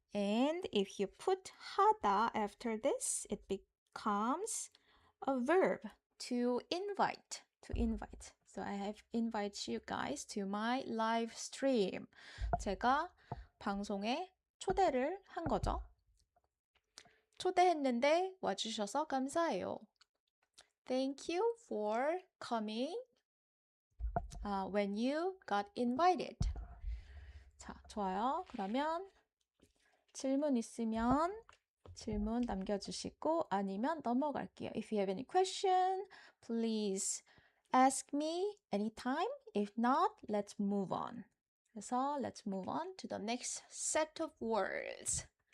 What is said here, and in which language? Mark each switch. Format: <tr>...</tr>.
<en>And if you put 하다 after this, it becomes a verb. To invite. So I have invited you guys to my live stream.</en> <ko>제가 방송에 초대를 한 거죠. 초대했는데 와주셔서 감사해요.</ko> <en>Thank you for coming when you got invited.</en> <ko>자, 좋아요. 그러면 질문 있으면 질문 남겨주시고 아니면 넘어갈게요.</ko> <en>If you have any question, please ask me anytime. If not, let's move on. 그래서 let's move on to the next set of words.</en>